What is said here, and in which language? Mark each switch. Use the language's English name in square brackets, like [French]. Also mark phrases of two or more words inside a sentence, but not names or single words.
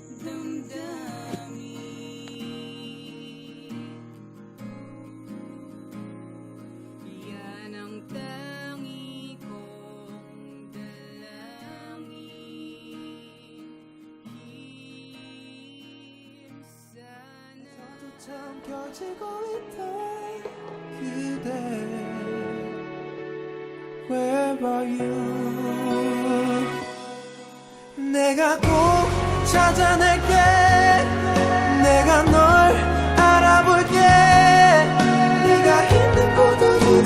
[Filipino] Yan ang tangi kong dalangin. Sana [Korean] 잠겨지고 있던 그대 [English] Where are you? [Korean] 내가 꼭 찾아낼게 내가 널 알아볼게 네가 힘든 곳도 잊은